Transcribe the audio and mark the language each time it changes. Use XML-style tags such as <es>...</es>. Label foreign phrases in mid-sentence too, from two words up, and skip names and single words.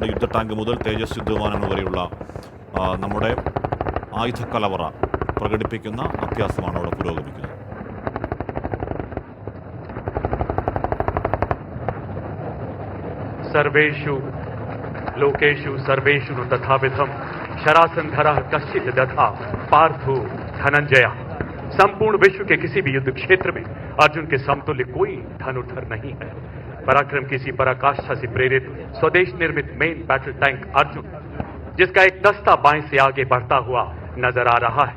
<ml>യുദ്ധ ടാങ്ക് മുതൽ തേജസ് യുദ്ധവിമാനങ്ങൾ വരെയുള്ള നമ്മുടെ ആയുധ കലവറ പ്രകടിപ്പിക്കുന്ന അഭ്യാസമാണ് അവിടെ പുരോഗമിക്കുന്നത്.</ml> <sa>सर्वेषु लोकेषु सर्वेषु तथाविधम् शरासंधरा कश्चित दधा पार्थो धनंजय।</sa> <hi>संपूर्ण विश्व के किसी भी युद्ध क्षेत्र में अर्जुन के समतुल्य कोई धनुर्धर नहीं है। पराक्रम किसी पराकाष्ठा से प्रेरित स्वदेश निर्मित</hi> <en>main battle tank</en> <hi>अर्जुन, जिसका एक दस्ता बाएं से आगे बढ़ता हुआ नजर आ रहा है।</hi>